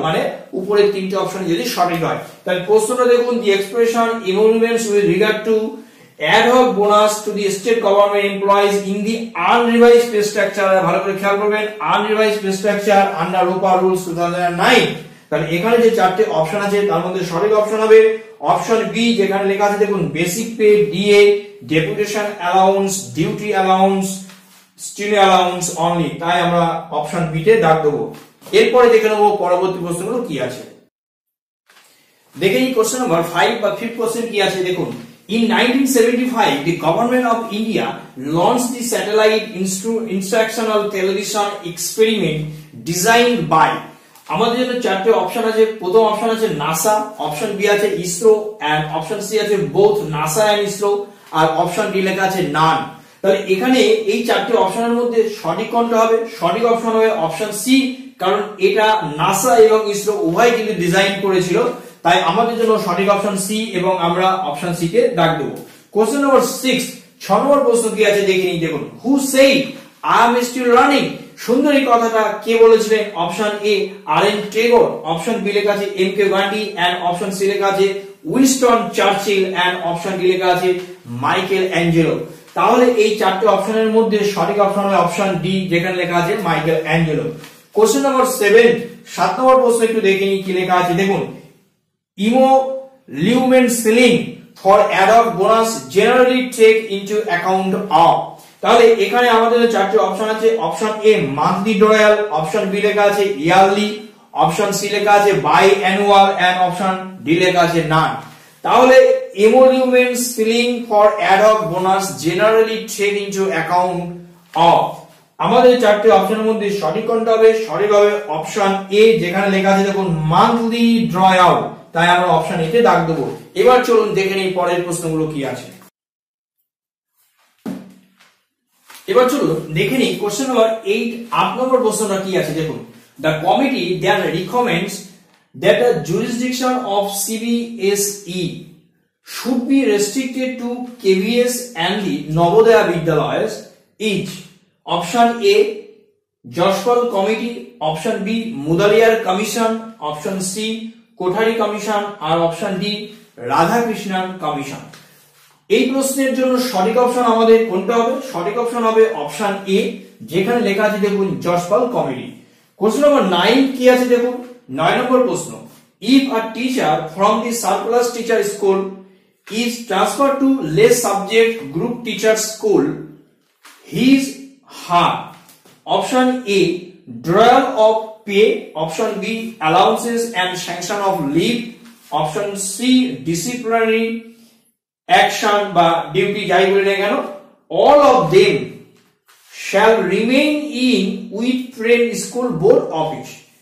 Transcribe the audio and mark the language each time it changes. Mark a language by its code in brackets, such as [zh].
[bn] মানে উপরের তিনটে অপশন যদি সঠিক হয়। তাহলে প্রশ্নটা দেখুন, [en] The expression emoluments with regard to ad hoc bonus to the state government employees in the unrevised pay structure। [bn] ভালো করে খেয়াল করবেন, [en] unrevised pay structure under ROPA rules 2009। [bn] তাহলে এখানে যে চারটি অপশন আছে তার মধ্যে সঠিক অপশন হবে অপশন বি, যেখানে লেখা আছে দেখুন basic pay DA deputation allowance, duty allowance, স্টিনো allowance only. তাই আমরা অপশন বি তে দাগ দেবো। এরপরে দেখে নেব পরবর্তী প্রশ্নগুলো কি আছে। দেখে নিই কোশ্চেন নাম্বার 5 বা 5th কোশ্চেন কি আছে। [en] দেখুন, in 1975 the government of India launched the satellite instructional television experiment designed by। [bn] আমাদের জন্য চারটি অপশন আছে। প্রথম অপশন আছে নাসা, অপশন বি আছে ইসরো এন্ড অপশন সি আছে both NASA and ISRO, আর option D লেখা আছে নান। তাহলে এখানে এই চারটি অপশনের মধ্যে সঠিক কোনটা হবে? সঠিক অপশন হবে অপশন সি, কারণ এটা নাসা এবং ইসরো উভয় কিন্তু ডিজাইন করেছিল। তাই আমাদের জন্য সঠিক অপশন সি এবং আমরা অপশন সি কে দাগ দেব। কোশ্চেন নাম্বার 6, 6 নম্বর প্রশ্ন কি আছে দেখে নিই। দেখুন, [en] Who said I am still learning. [bn] সুন্দর এই কথাটা কে বলেছিলেন? Option A R Tagore, option B লেখা আছে M K Gandhi and option C লেখা আছে Winston Churchill and option D লেখা আছে মাইকেল অ্যাঞ্জেলো। তাহলে এই চারটি অপশনের মধ্যে সঠিক অপশন হবে অপশন ডি, যেখানে লেখা আছে মাইকেল অ্যাঞ্জেলো। কোশ্চেন নাম্বার 7, 7 নম্বর প্রশ্ন একটু দেখে নিই কি লেখা আছে। [en] দেখুন, emoluments ceiling for ad hoc bonus generally take into account of। [bn] তাহলে এখানে আমাদের চারটি অপশন আছে। Option A monthly drawal, option B লেখা আছে ইয়ারলি, অপশন সি লেখা আছে by annual and option D লেখা আছে নান। [en] তাহলে emoluments filling for ad hoc bonus generally take into account of, [bn] আমাদের চারটি অপশনের মধ্যে সঠিক কোনটা হবে? সঠিক হবে অপশন এ, যেখানে লেখা আছে দেখুন মান্থলি ড্রয়াল, তাই আমরা অপশন এ তে দাগ দেব। এবার চলুন দেখে নিই পরের প্রশ্নগুলো কি আছে। এবার চলুন দেখে নিই কোশ্চেন নাম্বার 8 8 নম্বর প্রশ্নটা কি আছে দেখুন। [en] The committee that recommends that the jurisdiction of CBSE should be restricted to KVS and the Navodaya Vidyalayas is option A Joshpal Committee, option B Mudaliar Commission, option C Kothari Commission আর option D Radhakrishnan Commission। [bn] এই প্রশ্নের জন্য সঠিক option আমাদের কোনটা হবে? সঠিক option হবে option A, যেখানে লেখা আছে দেখুন জশপাল কমিটি। কোশ্চেন নম্বর 9 কি আছে দেখুন। 9 নম্বর প্রশ্ন, [en] if a teacher from the surplus teacher school is transferred to less subject group teacher school, his her option A drawal of pay, option B allowances and sanction of leave, option C disciplinary action [bn] বা duty যাই বলে না কেন, [en] all of them shall remain in with friend school board office।